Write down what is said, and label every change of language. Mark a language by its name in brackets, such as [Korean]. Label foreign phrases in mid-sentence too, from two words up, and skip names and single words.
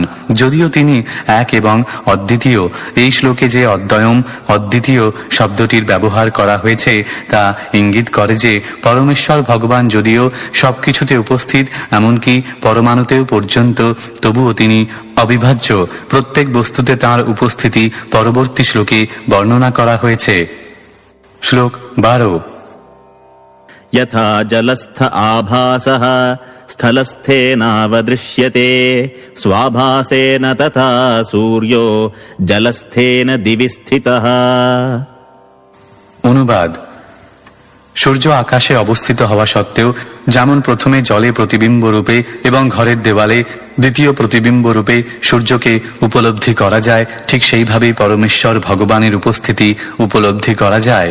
[Bangla] যদিও তিনি এক এবং অদ্বিতীয়, এই শ্লোকে যে অদ্বয়ম অদ্বিতীয় শব্দটির ব্যবহার করা হয়েছে তা ইঙ্গিত করে যে পরমেশ্বর ভগবান যদিও সবকিছুতে উপস্থিত, এমনকি পরমাণুতেও পর্যন্ত, তবুও তিনি অবিভাজ্য। প্রত্যেক বস্তুতে তাঁর উপস্থিতি পরবর্তী শ্লোকে বর্ণনা করা হয়েছে। শ্লোক 12। [Sanskrit] यथा जलस्थ आभासः स्थलस्थेनावदृश्यते स्वाभासेन तथा सूर्यो जलस्थेन दिवि स्थितः। [Bangla] অনুবাদ: সূর্য আকাশে অবস্থিত হওয়া সত্ত্বেও যেমন প্রথমে জলে প্রতিবিম্ব রূপে এবং ঘরের দেওয়ালে দ্বিতীয় প্রতিবিম্ব রূপে সূর্যকে উপলব্ধি করা যায়, ঠিক সেইভাবেই পরমেশ্বর ভগবানের উপস্থিতি উপলব্ধি করা যায়।